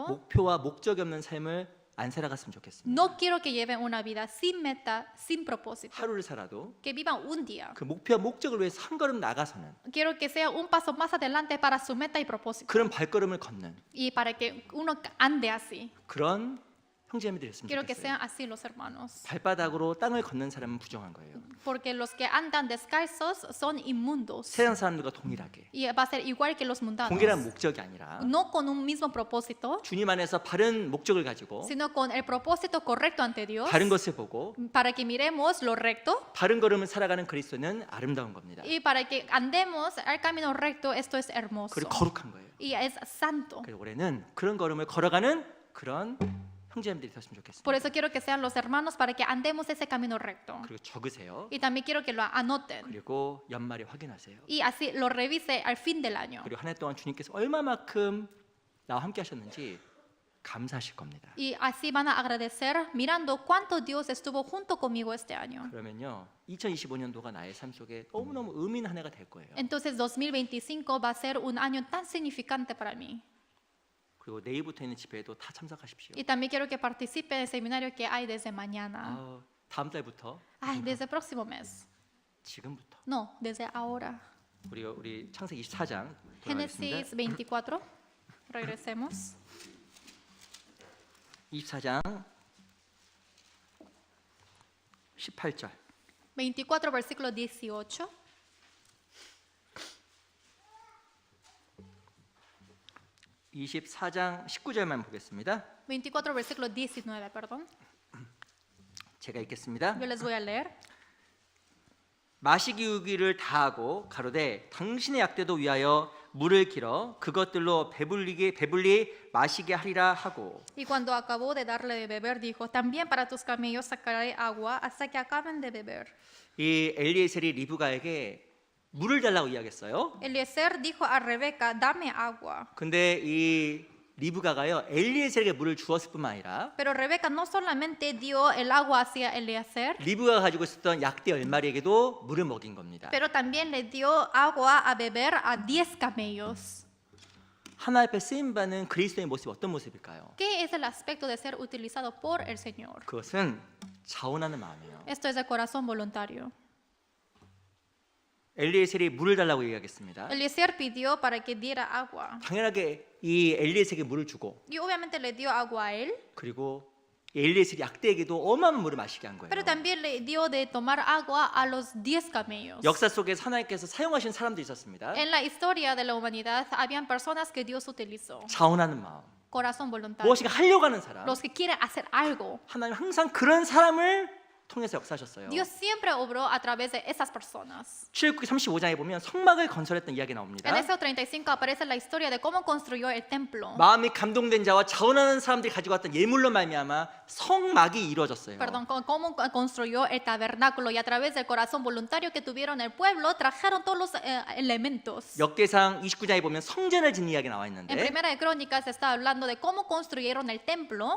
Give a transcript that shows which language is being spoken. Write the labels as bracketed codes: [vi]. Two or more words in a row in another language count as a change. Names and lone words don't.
[ko] 목표와 목적이 없는 삶을 안 살아갔으면 좋겠습니다. [es] no quiero que lleven una vida sin meta, sin propósito, [ko] 하루를 살아도 [es] que vivan un día. [ko] 그 목표와 목적을 위해서 한 걸음 나가서는 [es] Quiero que sea un paso más adelante para su meta y propósito. [ko] 그런 발걸음을 걷는 [es] Y para que uno ande así. [ko] 그런 형제자매들이 됐으면 [es] Quiero que [ko] 좋겠어요. [es] sean así los hermanos. [ko] 발바닥으로 땅을 걷는 사람은 부정한 거예요. [es] Porque los que andan descalzos son inmundos. [ko] 세상 사람들과 동일하게 [es] Y va a ser igual que los mundanos. [ko] 동일한 목적이 아니라 [es] No con un mismo propósito, [ko] 주님 안에서 바른 목적을 가지고 [es] sino con el propósito correcto ante Dios. [ko] 바른 것을 보고 [es] Para que miremos lo recto [ko] 바른 걸음을 살아가는 그리스도는 아름다운 겁니다. [es] y para que andemos al camino recto. Esto es hermoso [ko] 그리고 거룩한 거예요. [es] y es santo. [ko] 그래서 올해는 그런 걸음을 걸어가는 그런 형제자매들이 됐으면 좋겠습니다. [es] Por eso quiero que sean los hermanos para que andemos ese camino recto. [ko] 그리고 적으세요. [es] Y también quiero que lo anoten [ko] 그리고 연말에 확인하세요. [es] y así lo revise al fin del año. [ko] 그리고 한 해 동안 주님께서 얼마만큼 나와 함께 하셨는지 감사하실 겁니다. [es] Y así van a agradecer mirando cuánto Dios estuvo junto conmigo este año. [ko] 그러면요 2025년도가 나의 삶 속에 너무너무 의미 있는 한 해가 될 거예요. [es] Entonces 2025 va a ser un año tan significante para mí. [ko] 그리고 내일부터 있는 집회에도 다 참석하십시오. [es] Y también quiero que participe en el seminario que hay desde mañana. [ko] 다음 달부터 [es] Ay, desde el próximo mes. [ko] 지금부터 [es] No, desde ahora. [ko] 우리 창세기 24장 돌아가겠습니다. [es] Génesis 24. Regresemos. [ko] 24장 18절 [es] 24, versículo 18. [ko] 24장 19절만 보겠습니다. [es] 24, versículo 19, perdón. [ko] 제가 읽겠습니다. [es] Yo les voy a leer. [ko] 마시기우기를 다하고 가로되 당신의 약대도 위하여 물을 길어 그것들로 배불리 마시게 하리라 하고 [es] Y cuando acabó de darle de beber, dijo: También para tus camellos sacaré agua hasta que acaben de beber. [ko] 이 엘리에셀이 리브가에게 물을 달라고 이야기했어요. [es] Eliezer dijo a Rebeca: Dame agua. [ko] 근데 이 리브가가요 엘리에셀에게 물을 주었을 뿐만 아니라 [es] Pero Rebeca no solamente dio el agua hacia Eliezer, [ko] 리브가가 가지고 있었던 약대 10마리에게도 물을 먹인 겁니다. [es] pero también le dio agua a beber a 10 camellos. [ko] 하나님 앞에 쓰임 받는 그리스도의 모습이 어떤 모습일까요? [es] ¿Qué es el aspecto de ser utilizado por el Señor? [ko] 그것은 자원하는 마음이에요. [es] Esto es el corazón voluntario. [ko] 엘리에셀이 물을 달라고 얘기하겠습니다. [es] Eliezer pidió para que diera agua. [ko] 당연하게 이 엘리에셀에게 물을 주고 [es] Y obviamente le dio agua a él, [ko] 그리고 엘리에셀이 약대에게도 어마어마한 물을 마시게 한 거예요. [es] pero también le dio de tomar agua a los 10 camellos. [ko] 역사 속에 하나님께서 사용하신 사람들이 있었습니다. [es] En la historia de la humanidad habían personas que Dios utilizó. [ko] 자원하는 마음, [es] Corazón voluntario. [ko] 무엇인가 하려고 하는 사람. [es] Los que quieren hacer algo. [ko] 하나님 항상 그런 사람을 통해서 역사하셨어요. [es] Dios siempre obró a través de esas personas. [ko] 출애굽기 35장에 보면 성막을 건설했던 이야기 나옵니다. [es] En Éxodo 35 aparece la historia de cómo construyó el templo. [ko] 마음이 감동된 자와 자원하는 사람들이 가지고 왔던 예물로 말미암아 성막이 이루어졌어요. [es] Perdón, cómo construyó el tabernáculo, y a través del corazón voluntario que tuvieron el pueblo trajeron todos los elementos. [ko] 역대상 29장에 보면 성전을 짓는 이야기 나와 [es] En [ko] 있는데 [es] Primera de Crónicas se está hablando de cómo construyeron el templo,